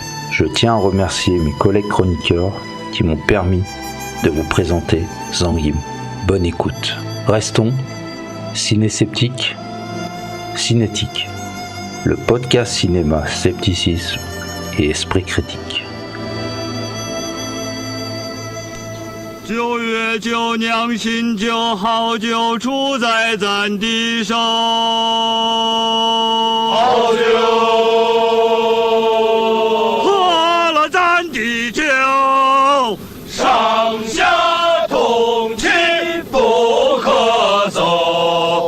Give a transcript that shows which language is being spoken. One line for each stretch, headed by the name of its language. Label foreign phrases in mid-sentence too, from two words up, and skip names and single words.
French: Je tiens à remercier mes collègues chroniqueurs qui m'ont permis de vous présenter Zhang Yimou. Bonne écoute. Restons ciné-sceptiques, Cinétique, le podcast cinéma, scepticisme et esprit critique.
Chinese: 9 月9酿新酒，好酒出在咱地上。好酒，喝了咱的酒，上下同气不可走。